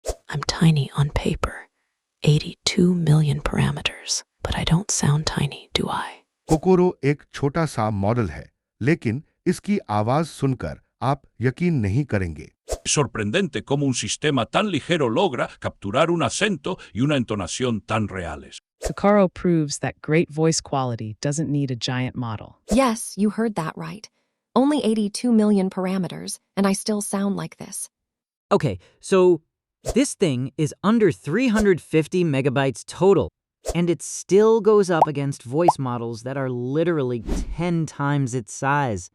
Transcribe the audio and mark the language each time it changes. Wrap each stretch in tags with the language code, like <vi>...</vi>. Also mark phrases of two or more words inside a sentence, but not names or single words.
<en>I'm tiny on paper, 82 million parameters, but I don't sound tiny, do I?</en> <hi>कोकोरो एक छोटा सा मॉडल है, लेकिन इसकी आवाज सुनकर आप यकीन नहीं करेंगे।</hi> <es>Es sorprendente cómo un sistema tan ligero logra capturar un acento y una entonación tan reales.</es> <en>Kokoro proves that great voice quality doesn't need a giant model. Yes, you heard that right. Only 82 million parameters, and I still sound like this. Okay, so this thing is under 350 megabytes total, and it still goes up against voice models that are literally 10 times its size.</en>